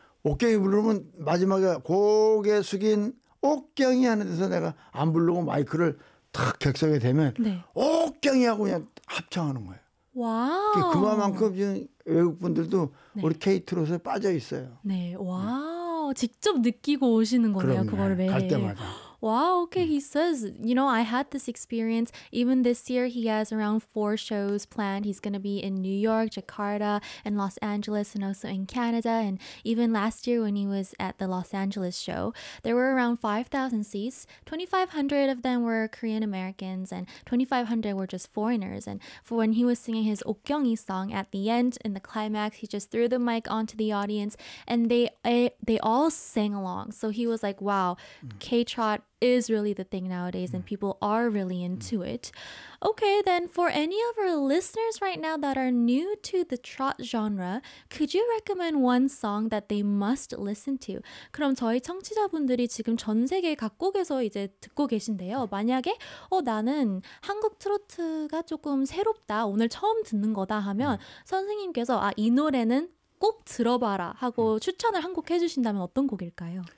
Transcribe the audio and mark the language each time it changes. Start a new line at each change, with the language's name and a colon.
Korean: 옥경이 부르면 마지막에 고개 숙인 옥경이 하는 데서 내가 안 부르고 마이크를 탁 객석에 대면 네. 옥경이 하고 그냥 합창하는 거예요. 와. 그만큼 지금 외국 분들도 네. 우리 K-트롯에 빠져 있어요. 네. 와. 직접 느끼고 오시는 거네요. 그거를 매일. 갈 때마다.
English: Wow, okay, he says, you know, I had this experience. Even this year, he has around 4 shows planned. He's going to be in New York, Jakarta, and Los Angeles, and also in Canada. And even last year when he was at the Los Angeles show, there were around 5,000 seats. 2,500 of them were Korean-Americans, and 2,500 were just foreigners. And for when he was singing his 옥경이 song at the end, in the climax, he just threw the mic onto the audience, and they all sang along. So he was like, wow, K-Trot is really the thing nowadays and people are really into it. Okay, then for any of our listeners right now that are new to the trot genre, could you recommend one song that they must listen to?
Korean: 그럼 저희 청취자분들이 지금 전 세계 각국에서 이제 듣고 계신데요. 만약에 나는 한국 트로트가 조금 새롭다. 오늘 처음 듣는 거다 하면 선생님께서 이 노래는 꼭 들어봐라 하고 추천을 한 곡 해 주신다면 어떤 곡일까요?